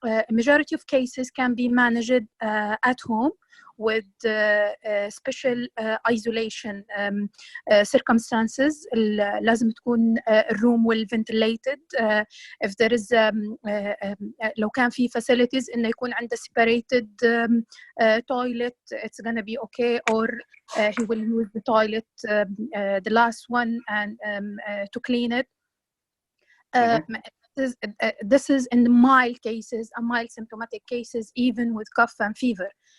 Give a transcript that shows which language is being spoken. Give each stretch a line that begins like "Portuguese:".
English: Majority of cases can be managed at home with special isolation circumstances.
Arabic: لازم تكون الروم
English: well ventilated. If there is
Arabic: لو كان في
English: facilities إنه يكون عنده separated toilet, it's gonna be okay, or he will use the toilet, the last one, and to clean it. This is in the mild cases, mild symptomatic cases, even with cough and fever.